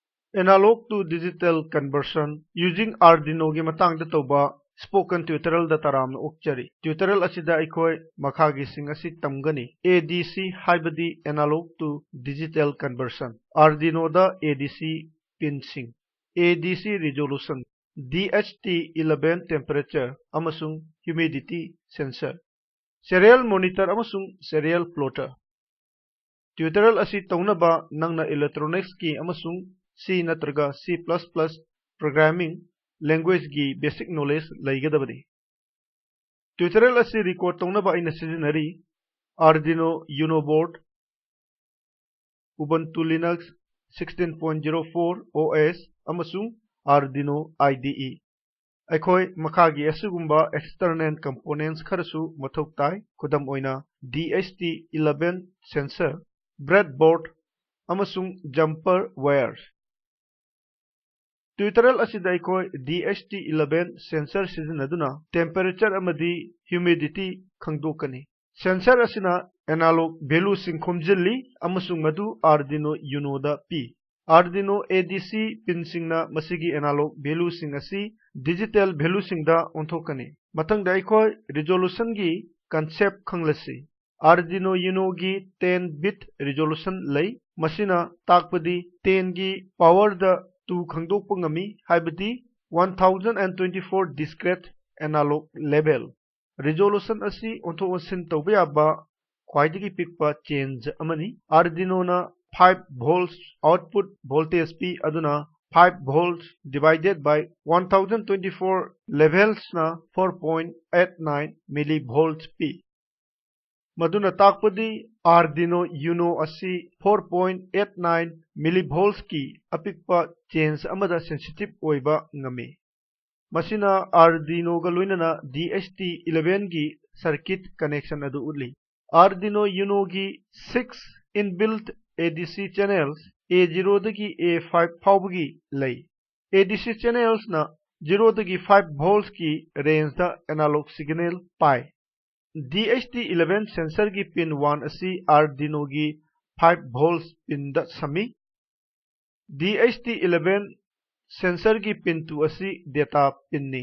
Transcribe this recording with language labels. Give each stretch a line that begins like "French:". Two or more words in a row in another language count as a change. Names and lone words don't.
English: Analog to digital conversion
Manipuri: using Arduino gi matangda tawba
English: spoken tutorial
Manipuri: da taram okchari. Tutorial asida aikoi makhagi sing asi tamgani.
English: ADC
Manipuri: haibadi
English: analog to digital conversion.
Manipuri: Arduino da
English: ADC pin
Manipuri: sing.
English: ADC resolution. DHT11 temperature amasung humidity sensor. Serial monitor
Manipuri: amasung
English: serial plotter.
Manipuri: Tutorial asi taunaba nangna electronics ki amasung C natraga
English: C++ programming language
Manipuri: gi
English: basic knowledge
Manipuri: laigadabadi. Tutorial asi record taunaba ina sizinari Arduino Uno board, Ubuntu Linux 16.04 OS amasung Arduino IDE. Aikoi makhagi asugumba
English: external components
Manipuri: kharasu mathok tai khudam oina DHT11 sensor, breadboard amasung
English: jumper wires.
Manipuri: Tutorial asida aikoi DHT11 sensor sizinaduna temperature amadi humidity khangdokani. Sensor asina
English: analog value
Manipuri: sing khomjilli amasung madu Arduino Uno da pi. Arduino
English: ADC pin
Manipuri: singna masigi
English: analog value
Manipuri: sing asi
English: digital value
Manipuri: sing da onthokani. Mathangda aikoi resolution gi concept khanglasi. Arduino Uno gi
English: 10-bit resolution
Manipuri: lay masina takpadi 10 gi power da 2 khangdokpa ngami haibadi 1024
English: discrete analog level.
Manipuri: Resolution asi onthosin tawba yaba khwaidagi pikpa change amani. Arduino na 5 volts
English: output voltage
Manipuri: P aduna 5
English: volts divided by 1024 levels
Manipuri: na 4.89 millivolts P. Maduna takpadi Arduino Uno asi 4.89 millivolts ki apikpa change amada sensitive oiba ngami. Masina Arduino ga loinana DHT11 gi
English: circuit connection
Manipuri: adu uli. Arduino Uno gi 6
English: inbuilt ADC channels A0
Manipuri: dagi A5 fawbagi lay.
English: ADC channels
Manipuri: na 0 dagi 5 volts ki range da
English: analog signal
Manipuri: pai. DHT11 sensor gi pin 1 asi Arduino gi 5
English: volts pin
Manipuri: da sami. DHT11 sensor gi pin 2 asi
English: data pin
Manipuri: ni.